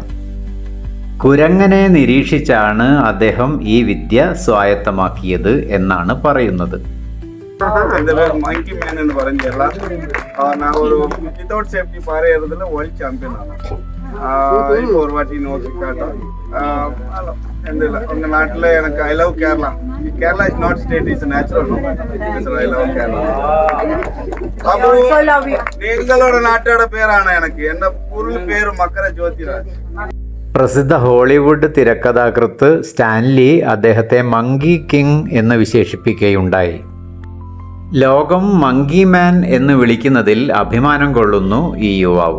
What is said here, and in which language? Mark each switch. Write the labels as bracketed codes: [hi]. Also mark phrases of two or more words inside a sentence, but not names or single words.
[ml] കുരങ്ങനെ നിരീക്ഷിച്ചാണ് അദ്ദേഹം ഈ വിദ്യ സ്വായത്തമാക്കിയത് എന്നാണ് പറയുന്നത്. [en] monkey man [ml] എന്ന് പറഞ്ഞല്ല, ഞാൻ ഒരു [en] without safety [ml] പാറയതിൽ [en] world champion [ml] ആണ്. ഇപ്പോൾ ഒരു വാട്ടി നോക്കിക്കാട്ടോ [ta] உங்க நாட்டுல எனக்கு [en] I love Kerala. Kerala is not state, is natural. I love Kerala. [ml] നിങ്ങളുടെ നാട്ടോட പേരാണ് എനിക്ക്. എന്റെ ഫുൾ പേര് മകര ജ്യോതിരാജ്. പ്രസിദ്ധ ഹോളിവുഡ് തിരക്കഥാകൃത്ത് സ്റ്റാൻലി അദ്ദേഹത്തെ [en] monkey king [ml] എന്ന് വിശേഷിപ്പിക്കുകയുണ്ടായി. ലോകം [en] monkey man [ml] എന്ന് വിളിക്കുന്നതിൽ അഭിമാനം കൊള്ളുന്നു ഈ യുവാവ്.